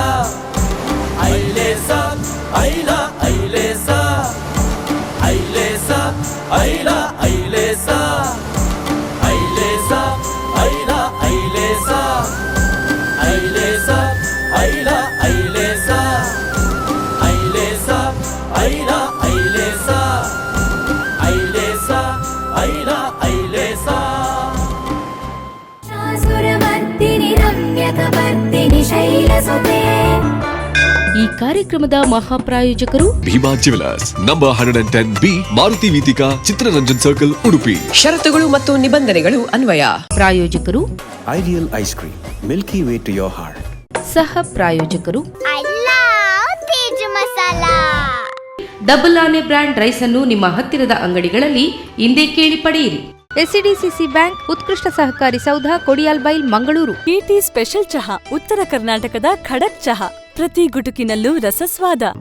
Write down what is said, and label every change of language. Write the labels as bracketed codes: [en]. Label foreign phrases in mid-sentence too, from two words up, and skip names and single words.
[sa] ఐలేసా ఐలా ఐలేసా ఐలేసా ఐలా ఐలేసా ఐలేసా ఐలా ఐలేసా ఐలేసా ఐలా ఐలేసా ఐలేసా ఐలా ఐలేసా ఐలేసా ఐలా ఐలేసా సురవర్తిని రమ్యకవర్తిని శైలసుతే [kn] ಈ ಕಾರ್ಯಕ್ರಮದ ಮಹಾಪ್ರಾಯೋಜಕರು ಭೀಮಾ ಜ್ಯುವೆಲರ್ಸ್ ನಂಬರ್ 110B ಮಾರುತಿ ವೀತಿಕಾ ಚಿತ್ರರಂಜನ್ ಸರ್ಕಲ್ ಉಡುಪಿ. ಷರತ್ತುಗಳು ಮತ್ತು ನಿಬಂಧನೆಗಳು ಅನ್ವಯ. ಪ್ರಾಯೋಜಕರು [en] Ideal ice cream, Milky Way to your heart. [kn] ಸಹ ಪ್ರಾಯೋಜಕರು [en] I love ತೇಜು ಮಸಾಲಾ. [kn] ಡಬಲ್ ಆನೆ ಬ್ರ್ಯಾಂಡ್ ರೈಸ್ ಅನ್ನು ನಿಮ್ಮ ಹತ್ತಿರದ ಅಂಗಡಿಗಳಲ್ಲಿ ಇಂದೇ ಕೇಳಿ ಪಡೆಯಿರಿ. ಎಸ್ಸಿಡಿಸಿಸಿ ಬ್ಯಾಂಕ್, ಉತ್ಕೃಷ್ಟ ಸಹಕಾರಿ ಸೌಧ, ಕೊಡಿಯಾಲ್ಬೈಲ್, ಮಂಗಳೂರು. ಟಿ ಸ್ಪೆಷಲ್ ಚಹಾ, ಉತ್ತರ ಕರ್ನಾಟಕದ ಖಡಕ್ ಚಹಾ, ಪ್ರತಿ ಗುಟುಕಿನಲ್ಲೂ ರಸಸ್ವಾದ.